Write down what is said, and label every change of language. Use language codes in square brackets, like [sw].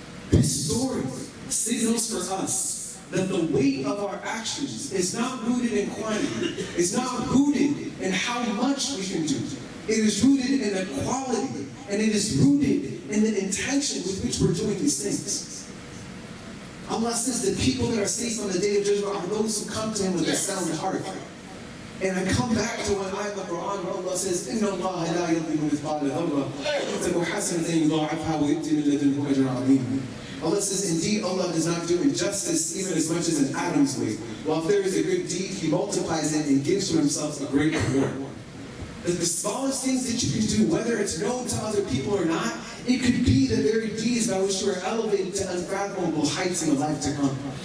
[en] This story signals for us that the weight of our actions is not rooted in quantity. It's not rooted in how much we can do. It is rooted in the quality, and it is rooted in the intention with which we're doing these things. Allah says that people that are safe on the day of judgment are those who come to Him with a sound heart. And I come back to an ayah of the Quran where Allah says, [ar] إِنَّ اللَّهَ لَا يَظْلِمُ مِثْقَالَ ذَرَّةٍ وَإِن تَكُ حَسَنَةً يُضَاعِفْهَا وَيُؤْتِ مِن لَّدُنْهُ أَجْرًا عَظِيمًا. [en] Allah says, indeed, Allah does not do injustice even as much as an atom's weight. While if there is a good deed, He multiplies it and gives to Himself a great reward. That the smallest things that you can do, whether it's known to other people or not, it could be the very deeds by which you are elevated to unfathomable heights in the life to come.